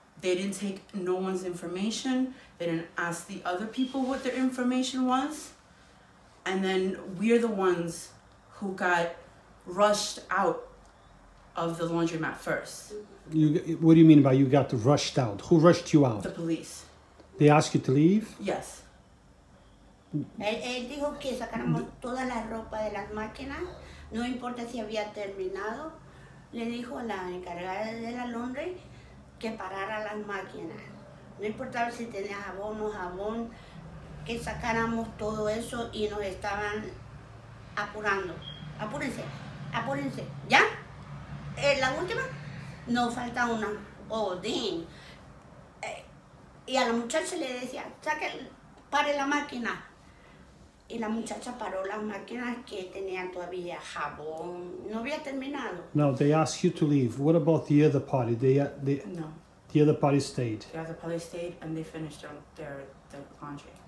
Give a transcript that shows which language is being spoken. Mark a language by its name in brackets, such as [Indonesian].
[English] They didn't take no one's information. They didn't ask the other people what their information was. And then we're the ones who got rushed out of the laundromat first. What do you mean by you got rushed out? Who rushed you out? The police. They asked you to leave? Yes. [Spanish] Él dijo que sacáramos toda la ropa de las máquinas, no importa si había terminado. Le dijo a la encargada de la laundry que parara las máquinas. No importaba si tenía jabón o no jabón, que sacáramos todo eso y nos estaban apurando. Apúrense, apúrense. ¿Ya? La última, nos falta una. [English] Oh, damn. [Spanish] Y a la muchacha le decía, pare la máquina. Y la muchacha paró las máquinas que tenían todavía jabón. No había terminado. [English] No, they asked you to leave. What about the other party? No. The other party stayed. The other party stayed and they finished their laundry.